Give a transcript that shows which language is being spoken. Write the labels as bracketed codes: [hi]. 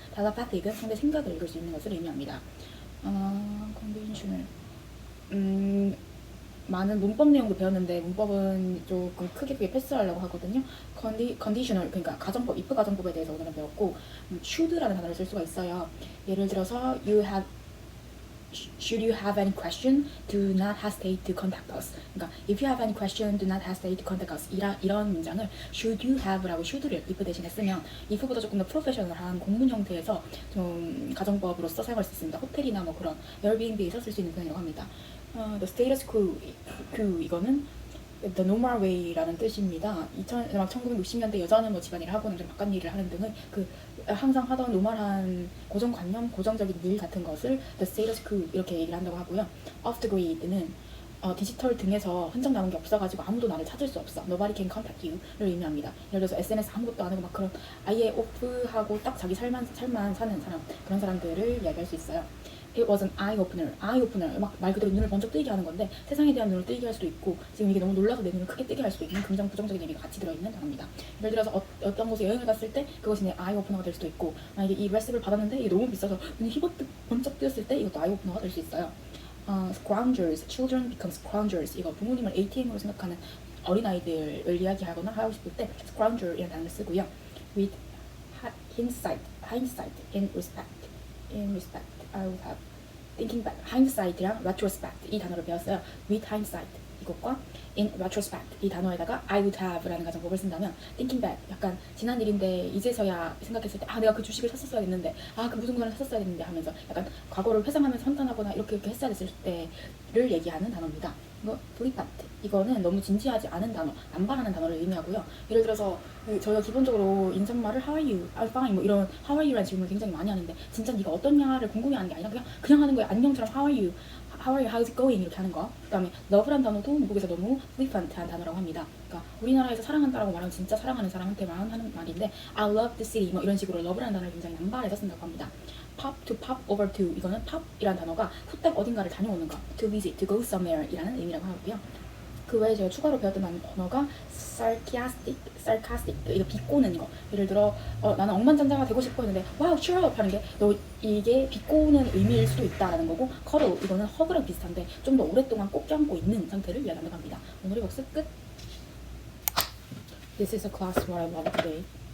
[ko] telepathic은 상대 생각을 읽을 수 있는 것을 의미합니다. conventional 많은 문법 내용도 배웠는데 문법은 조금 크게 패스하려고 하거든요. conditional 그러니까 가정법, if 가정법에 대해서 오늘은 배웠고 should라는 단어를 쓸 수가 있어요. [en] 예를 들어서 should you have any question, do not hesitate to contact us. 그러니까 if you have any question, do not hesitate to contact us. [ko] 이런 문장을 [en] should you have [ko] 라고 should를 if 대신에 쓰면 if보다 조금 더 프로페셔널한 공문 형태에서 좀 가정법으로서 사용할 수 있습니다. 호텔이나 뭐 그런 에어비앤비에서 쓸 수 있는 표현이라고 합니다. [en] The status quo [ko] 이거는 [en] The normal way라는 [ko] 뜻입니다. 1960년대 여자는 뭐 집안일을 하고 남자는 바깥 일을 하는 등의 그 항상 하던 노멀한 고정관념, 고정적인 일 같은 것을 the status quo 이렇게 얘기를 한다고 하고요. off the grid는 디지털 등에서 흔적 남은 게 없어가지고 아무도 나를 찾을 수 없어. [en] Nobody can contact you를 [ko] 의미합니다. 예를 들어서 SNS 아무것도 안 하고 막 그런 아예 오프하고 딱 자기 삶만 사는 사람 그런 사람들을 이야기할 수 있어요. [en] It was an eye-opener. eye-opener. [ko] 막 말 그대로 눈을 번쩍 뜨게 하는 건데 세상에 대한 눈을 뜨게 할 수도 있고 지금 이게 너무 놀라서 내 눈을 크게 뜨게 할 수도 있는 긍정, 부정적인 얘기가 같이 들어있는 단어입니다. 예를 들어서 어떤 곳에 여행을 갔을 때 그것이 내 eye-opener가 될 수도 있고 만약에 이 레시피를 받았는데 이게 너무 비싸서 눈이 번쩍 뜨였을 때 이것도 eye-opener가 될 수 있어요. [en] Scroungers. Children become scroungers. [ko] 이거 부모님을 ATM으로 생각하는 어린아이들을 이야기하거나 하고 싶을 때 scrounger이라는 단어를 쓰고요. [en] With hindsight, in respect, I would have thinking back, hindsight이랑 retrospect [ko] 이 단어를 배웠어요. with hindsight 이것과 in retrospect 이 단어에다가 [en] I would have [ko] 라는 가정법을 쓴다면 thinking back 약간 지난 일인데 이제서야 생각했을 때 내가 그 주식을 샀었어야 됐는데 그 무슨 거를 샀었어야 됐는데 하면서 약간 과거를 회상하면서 판단하거나 이렇게 했어야 됐을 때를 얘기하는 단어입니다. 이거 flippant 이거는 너무 진지하지 않은 단어, 남발하는 단어를 의미하고요. 예를 들어서 저희가 기본적으로 인사말을 [en] how are you, I'm fine [ko] 뭐 이런 how are you라는 질문을 굉장히 많이 하는데 진짜 네가 어떻냐를 궁금해하는 게 아니라 그냥 하는 거예요. 안녕처럼 [en] how are you, how's it going [ko] 이렇게 하는 거. 그다음에 love란 단어도 미국에서 너무 flippant한 단어라고 합니다. 그러니까 우리나라에서 사랑한다라고 말하면 진짜 사랑하는 사람한테만 하는 말인데 [en] I love the city [ko] 뭐 이런 식으로 love라는 단어를 굉장히 남발해서 쓴다고 합니다. pop to pop over to 이거는 pop이라는 단어가 후딱 어딘가를 다녀오는 거 [en] to visit, to go somewhere [ko] 이라는 의미라고 하고요. 그 외에 제가 추가로 배웠던 단어가 sarcastic 이거 비꼬는 거. 예를 들어 나는 억만장자가 되고 싶어 했는데 [en] wow cheer up [ko] 하는 게 너 이게 비꼬는 의미일 수도 있다라는 거고 cuddle 이거는 허그랑 비슷한데 좀 더 오랫동안 꼭 껴안고 있는 상태를 이야기한다고 합니다. 오늘의 복습 끝. [en] This is a class what I love today.